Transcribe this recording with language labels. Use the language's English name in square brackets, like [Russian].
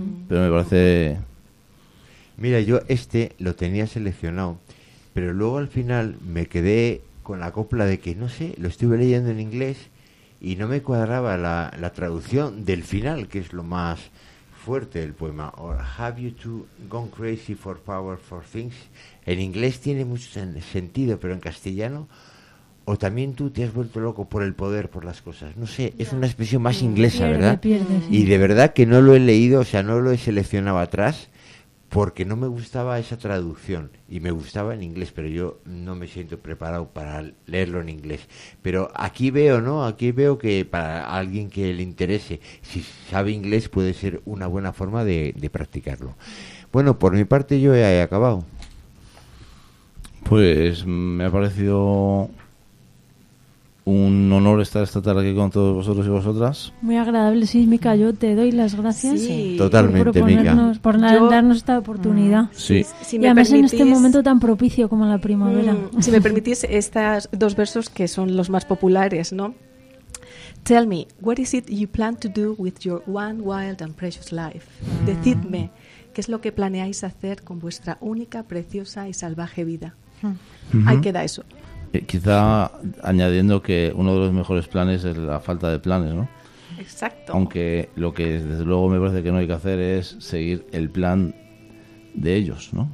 [Spanish] Pero me parece... Mira, yo este lo tenía seleccionado, pero luego al final me quedé con la copla de que, no sé, lo estuve leyendo en inglés y no me cuadraba la traducción del final, que es lo más fuerte del poema. [English] Or have you too gone crazy for power for things? [Spanish] En inglés tiene mucho sentido, pero en castellano, o también tú te has vuelto loco por el poder, por las cosas. No sé, es una expresión más inglesa, ¿verdad? Y de verdad que no lo he leído, o sea, no lo he seleccionado atrás, porque no me gustaba esa traducción, y me gustaba en inglés, pero yo no me siento preparado para leerlo en inglés. Pero aquí veo, ¿no? Aquí veo que para alguien que le interese, si sabe inglés, puede ser una buena forma de practicarlo. Bueno, por mi parte yo he acabado. Pues me ha parecido un honor estar esta tarde aquí con todos vosotros y vosotras. Muy agradable, sí, Mica, yo te doy las gracias. Sí, totalmente, Mica. Por darnos esta oportunidad. Sí. Y además en este momento tan propicio como la primavera. Si me permitís, estos dos versos que son los más populares, ¿no? [English] Tell me, what is it you plan to do with your one wild and precious life? [Spanish] Decidme, ¿qué es lo que planeáis hacer con vuestra única, preciosa y salvaje vida? Ahí queda eso. Quizá añadiendo que uno de los mejores planes es la falta de planes, ¿no? Exacto. Aunque lo que desde luego me parece que no hay que hacer es seguir el plan de ellos, ¿no?